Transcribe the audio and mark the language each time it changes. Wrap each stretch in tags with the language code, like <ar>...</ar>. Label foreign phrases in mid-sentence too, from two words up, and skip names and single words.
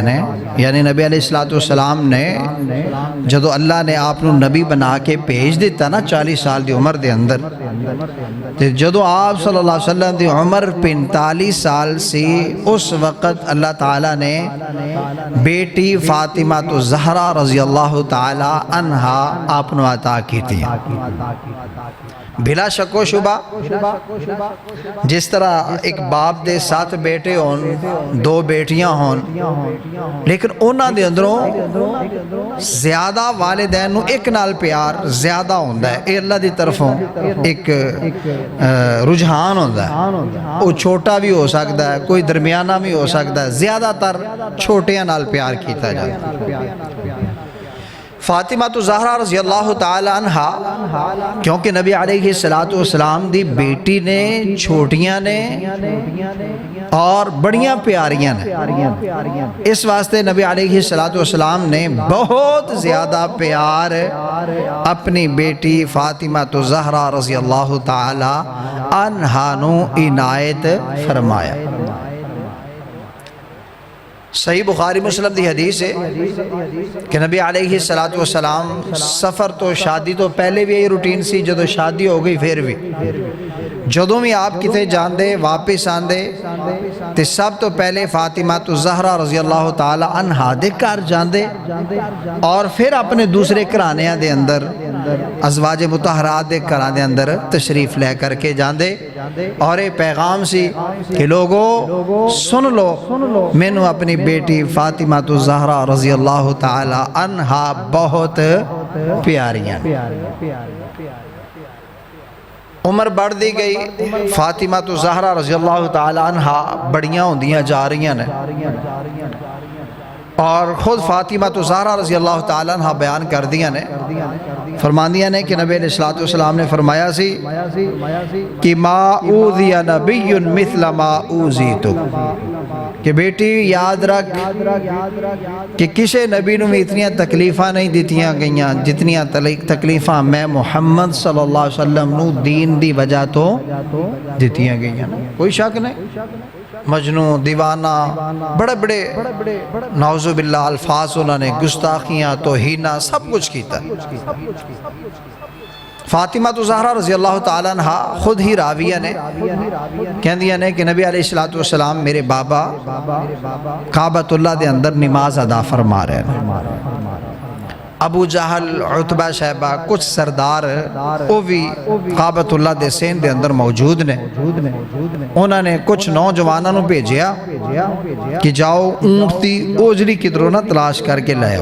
<pa>نے، یعنی نبی</pa> <ar>علیہ السلام</ar> <pa>نے جدو اللہ نے آپ نو نبی بنا کے بھیج دیتا نا 40 سال دی عمر دے اندر، جدو آپ</pa> <ar>صلی اللہ علیہ وسلم</ar> <pa>دی عمر 45 سال سی، اس وقت اللہ تعالیٰ نے بیٹی فاطمہ الزہرا</pa> <ar>رضی اللہ تعالی عنہا</ar> <pa>آپ نو عطا کی تھی۔ بلا شک و شبہ جس طرح ایک باپ دے 7 بیٹے ہون 2 بیٹیاں ہون، لیکن انہاں دے اندروں زیادہ والدین نو ایک نال پیار زیادہ ہوندہ ہے، اے اللہ دی طرفوں ایک رجحان ہوندہ ہے، وہ چھوٹا بھی ہو سکتا ہے کوئی درمیانہ بھی ہو سکتا ہے، زیادہ تر چھوٹیاں نال پیار کیتا جاتا ہے۔ فاطمہ الزہرا</pa> <ar>رضی اللہ تعالی عنہا</ar> <pa>کیونکہ نبی</pa> <ar>علیہ السلام</ar> <pa>دی بیٹی نے چھوٹیاں نے اور بڑیاں پیاریاں نے، اس واسطے نبی</pa> <ar>علیہ السلام</ar> <pa>نے بہت زیادہ پیار اپنی بیٹی فاطمہ الزہرا</pa> <ar>رضی اللہ تعالی عنہا</ar> <pa>نو عنایت فرمایا۔ صحیح بخاری مسلم دی حدیث ہے کہ نبی</pa> <ar>علیہ السلام</ar> <pa>سفر تو شادی تو پہلے بھی یہی روٹین سی، جدو شادی ہو گئی پھر بھی جدوں بھی آپ کتے جاندے واپس آندے تے سب تو پہلے فاطمہ الزہرا</pa> <ar>رضی اللہ تعالی عنہا</ar> <pa>دے گھر جاندے اور پھر اپنے دوسرے گھرانیاں دے اندر ازواج مطہرات دے گھراں دے اندر تشریف لے کر کے جاندے، اور یہ پیغام سی کہ لوگو سن لو مینوں اپنی بیٹی فاطمہ الزہرا رضی اللہ تعالی عنہا بہت پیاریاں۔ عمر بڑھ دی گئی، فاطمہ الزہرا</pa> <ar>رضی اللہ تعالی عنہا</ar> <pa>بڑیاں ہوندیاں جا رہی ہیں، اور خود فاطمہ الزہرا</pa> <ar>رضی اللہ تعالی عنہ</ar> <pa>بیان کر دیا نے، فرماندیاں نے کہ نبی</pa> <ar>علیہ السلام</ar> <pa>نے فرمایا سی کہ</pa> <ar>ما اوذی نبی مثل ما اوذیتک،</ar> <pa>کہ بیٹی یاد رکھ کہ کسے نبی نو میں اتنی تکلیفاں نہیں دیتیاں گئیاں جتنی تکلیفاں میں محمد</pa> <ar>صلی اللہ علیہ وسلم</ar> <pa>نو دین دی وجہ تو دیتیاں گئیاں۔ کوئی شک نہیں، مجنون دیوانہ بڑے بڑے</pa> <ar>نعوذ باللہ</ar> <pa>الفاظ انہوں نے گستاخیاں توہینہ سب کچھ کیتا۔ فاطمہ الزہرا</pa> <ar>رضی اللہ تعالیٰ عنہ</ar> <pa>خود ہی راویہ نے کہندیاں نے کہ نبی</pa> <ar>علیہ السلام</ar> <pa>میرے بابا کعبۃ اللہ دے اندر نماز ادا فرما رہے ہیں، ابو جہل عتبہ شیبہ کچھ سردار وہ بھی کعبۃ اللہ دے سین دے اندر موجود نے، انہوں نے کچھ نوجوانوں نے بھیجیا کہ جاؤ اونٹ دی اوجڑی کدروں نہ تلاش کر کے لے آؤ۔</pa>